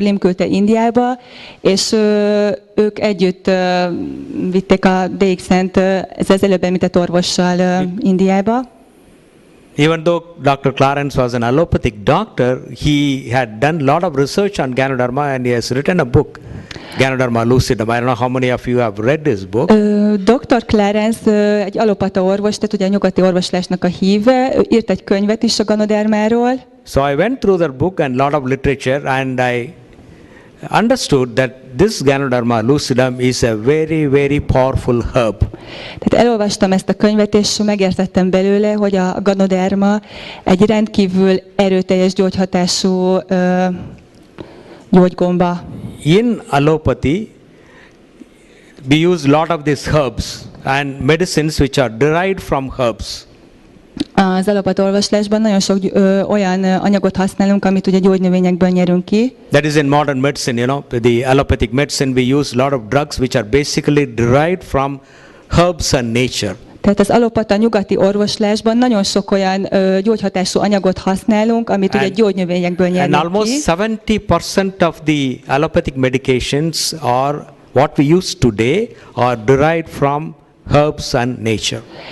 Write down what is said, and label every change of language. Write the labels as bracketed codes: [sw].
[hu] Lim küldte Indiába, és ők együtt vitték a DXN-t az előbb említett orvossal Indiába. [en] Even though Dr. Clarence was an allopathic doctor, he had done a lot of research on Ganoderma, and he has written a book, Ganoderma lucidum. I don't know how many of you have read this book. Dr. [hu] Clarence egy allopata orvos, tehát ugye a nyugati orvoslásnak a híve, ő írt egy könyvet is a Ganodermáról. [en] So I went through that book and a lot of literature, and I understood that this Ganoderma lucidum is a very, very powerful herb. [hu] Tehát elolvastam ezt a könyvet, és megértettem belőle, hogy a Ganoderma egy rendkívül erőteljes gyógyhatású gyógygomba. [en] In allopathy, we use a lot of these herbs and medicines which are derived from herbs. [hu] Az allopata orvoslásban nagyon sok olyan anyagot használunk, amit ugye gyógynövényekből nyerünk ki. [en] That is in modern medicine, the allopathic medicine, we use a lot of drugs which are basically derived from herbs and nature. [hu] Tehát az allopata nyugati orvoslásban nagyon sok olyan gyógyhatású anyagot használunk, amit ugye gyógynövényekből nyerünk ki. [en] And almost 70% of the allopathic medications are what we use today are derived from herbs and nature.